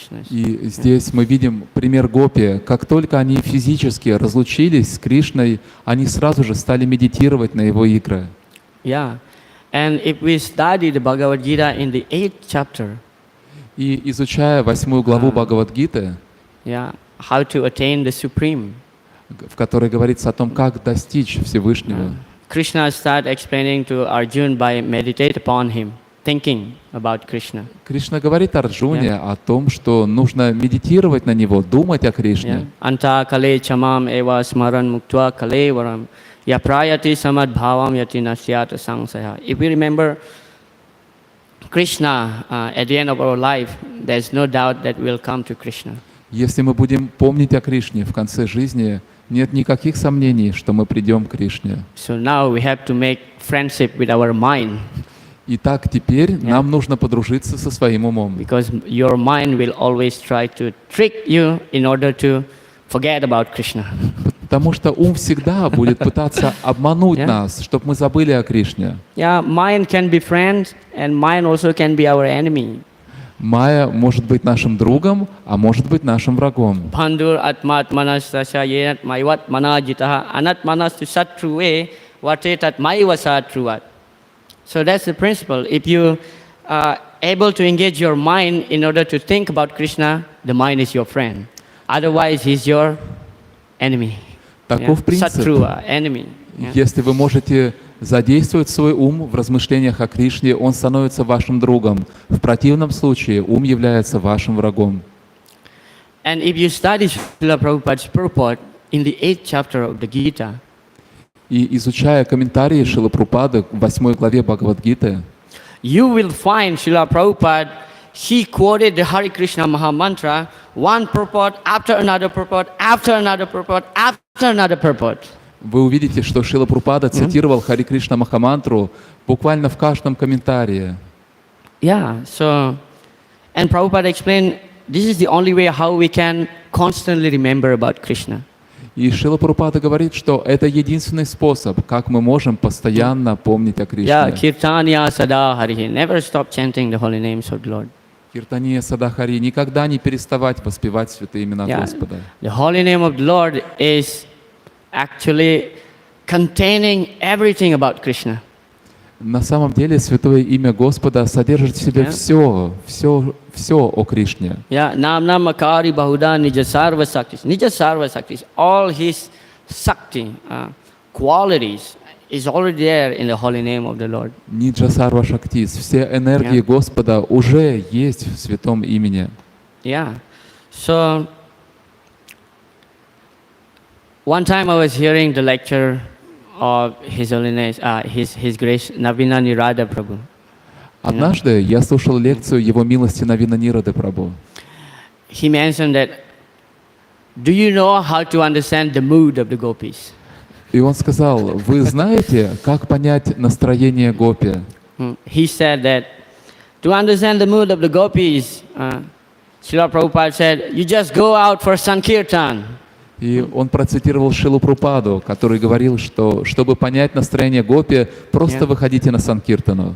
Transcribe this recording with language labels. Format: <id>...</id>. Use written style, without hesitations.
<ru>И здесь мы видим пример гопи. Как только они физически разлучились с Кришной, они сразу же стали медитировать на его игры.</ru> <en>Yeah, And if we study the Bhagavad Gita in the 8th chapter,</en> <ru>И изучая 8 главу Бхагавад-гиты,</ru> <en>yeah, how to attain the Supreme,</en> <ru>в которой говорится о том, как достичь Всевышнего,</ru> <en>Krishna start explaining to Arjun by meditate upon him, thinking about Krishna.</en> <ru>Кришна говорит Арджуне о том, что нужно медитировать на него, думать о</ru> <en>Yeah.</en> <ru>Кришне.</ru> <sa>Anta kale chamam eva smaran muktva kale varam yaprayati samad bhavam yati nasyata sangsaya.</sa> <en>If we remember Krishna at the end of our life, there's no doubt that we'll come to Krishna.</en> <ru>Если мы будем помнить о Кришне в конце жизни, нет никаких сомнений, что мы придем к Кришне.</ru> <en>So now we have to make friendship with our mind,</en> <ru>Итак, теперь нам нужно подружиться со своим умом,</ru> <en>because your mind will always try to trick you in order to forget about Krishna.</en> <ru>потому что ум всегда будет пытаться обмануть</ru> <en>Yeah.</en> <ru>нас, чтобы мы забыли о Кришне.</ru> <en>Yeah, mind can be friend, and mind also can be our enemy.</en> <ru>Майя может быть нашим другом, а может быть нашим врагом.</ru> <sa>Bandhur atmat manastasya yenat maivat manajitaha anat manastu satruve vatetat maivasa truvat.</sa> <en>So that's the principle. If you are able to engage your mind in order to think about Krishna, the mind is your friend. Otherwise, he's your enemy.</en> <ru>Таков принцип.</ru> <en>Satruva, enemy. Yeah.</en> <ru>Если вы можете задействовать свой ум в размышлениях о Кришне, он становится вашим другом. В противном случае ум является вашим врагом.</ru> <en>And if you study Srila Prabhupada's purport in the 8th chapter of the Gita,</en> <ru>И изучая комментарии Шрилы Прабхупады в 8 главе Бхагавад-гиты,</ru> <en>you will find Srila Prabhupada, he quoted the Hare Krishna Maha Mantra, one purport after another purport, after another purport, after another purport.</en> <ru>вы увидите, что Шрила Прабхупада цитировал Хари Кришна Махамантру буквально в каждом комментарии.</ru> <en>Yeah, so, and Prabhupada explained, this is the only way how we can constantly remember about Krishna.</en> <ru>И Шрила Прабхупада говорит, что это единственный способ, как мы можем постоянно помнить о</ru> <en>Yeah,</en> <ru>Кришне.</ru> <sa>Kirtanya Sada Harihi,</sa> <en>never stop chanting the holy names of the Lord.</en> <sa>Киртания Садахари,</sa> <ru>никогда не переставать воспевать святые имена</ru> <en>Yeah,</en> <ru>Господа.</ru> <en>the holy name of the Lord is actually containing everything about Krishna.</en> <ru>На самом деле святое имя Господа содержит в себе все о Кришне.</ru> <en>Yeah,</en> <sa>Namna Makari Bahuda Nija Sarva Saktis,</sa> <en>all his Sakti qualities is already there in the holy name of the Lord.</en> <sa>Ниджа Сарва Шактис,</sa> <ru>все энергии Господа уже есть в святом имени.</ru> <en>Yeah, so one time I was hearing the lecture of His Holiness, His Grace Navina Nirada Prabhu.</en> <ru>Однажды я слушал лекцию Его милости Навина Нирады Прабху.</ru> <en>He mentioned that, do you know how to understand the mood of the gopis?</en> <ru>И он сказал, вы знаете, как понять настроение гопи?</ru> <en>He said that to understand the mood of the gopis, Srila Prabhupada said, you just go out for Sankirtan.</en> <ru>И он процитировал Шрилу Прабхупаду, который говорил, что чтобы понять настроение гопи, просто выходите на Санкиртану.</ru>